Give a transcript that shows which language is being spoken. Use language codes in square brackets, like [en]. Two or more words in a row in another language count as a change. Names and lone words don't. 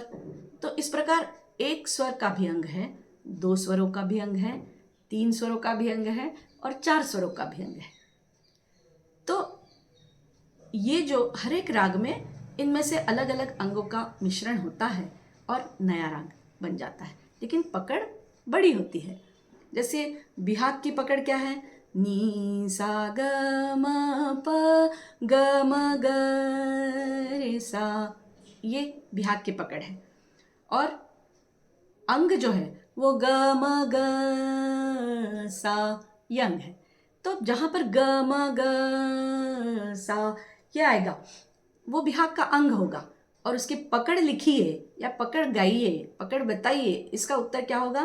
[hi] तो इस प्रकार एक स्वर का भी अंग है, 2 स्वरों का भी अंग है, 3 स्वरों का भी अंग है और 4 स्वरों का भी अंग है। तो ये जो हर एक राग में इनमें से अलग अलग अंगों का मिश्रण होता है और नया राग बन जाता है, लेकिन पकड़ बड़ी होती है। जैसे बिहाग की पकड़ क्या है? नी सा ग म प ग म ग रे सा, ये बिहाग की पकड़ है। और अंग जो है वो ग म ग सा, ये अंग है। तो जहाँ पर ग म ग सा ये आएगा वो बिहाग का अंग होगा, और उसकी पकड़ लिखिए या पकड़ गाइए, पकड़ बताइए, इसका उत्तर क्या होगा?